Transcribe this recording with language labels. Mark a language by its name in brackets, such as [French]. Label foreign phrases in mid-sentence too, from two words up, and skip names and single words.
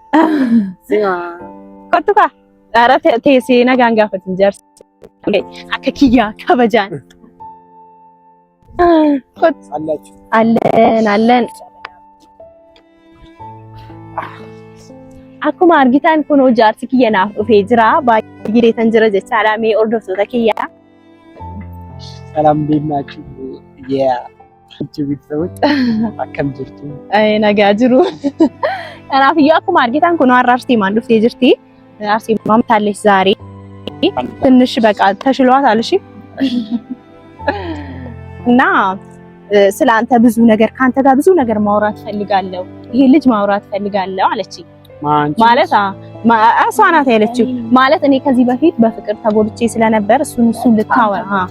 [Oromo] kottu ka ara teessee nagaan gaafatin jaarsi akka kiyyaa kabajaan allen akkuma argitan kun jaarsi kiyya naaf dhufee jira baay'ee gireetan jira jechaadha mee hordoftoota kiyyaa [Amharic] ሰላም እንዴት ናችሁ ቤተሰቦች [Oromo] akkam jirtu nagaa jiru kanaafiyyuu akkuma argitan kun har'a Arsiimaan dhuftee jirti [Amharic] Arsiimaan ታለች ዛሬ ትንሽ በቃ ተሽሏታል እሺ እና ስላንተ ብዙ ነገር ካንተ ጋር ብዙ ነገር ማውራት ፈልጋለሁ ይሄ ልጅ ማውራት ፈልጋለሁ አለችኝ ማለት እሷ ናት ያለችው ማለት እኔ ከዚህ በፊት በፍቅር ተጎድቼ ስለነበር እሱን ልታወራ